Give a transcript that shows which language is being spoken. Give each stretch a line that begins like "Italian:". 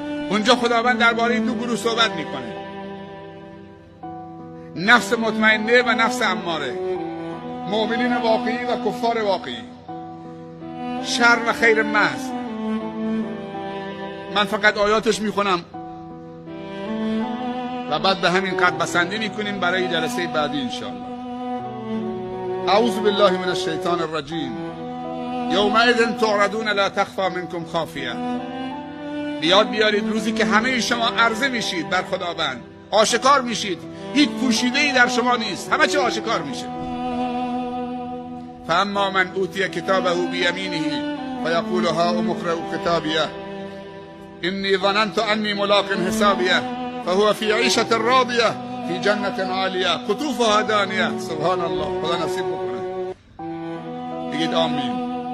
Persian: اونجا خداوند درباره 2 گروه صحبت میکنه، نفس مطمئنه و نفس اماره، مؤمنین واقعی و کفار واقعی، شر و خیر محض. من فقط آیاتش میخونم و بعد به همین قد بسندی میکنیم برای جلسه بعدی انشاءالله.
Arabic: اعوذ بالله من الشیطان الرجیم. یومئذ تعرضون لا تخفی منکم خافیه.
Persian: بیاد بیارید روزی که همه شما عرضه میشید بر خداوند، آشکار میشید، هیچ پوشیده‌ای در شما نیست، همه چی آشکار میشه.
Arabic: فاما من اوتی کتابه بیمینه فیقول هاؤم اقرؤوا کتابیه انی ظننت انی ملاق حسابیه فهو فی عیشة راضیه فی جنة عالیه قطوفها دانیه. سبحان الله.
Persian: خدا نصیب بکنه. بگید آمین.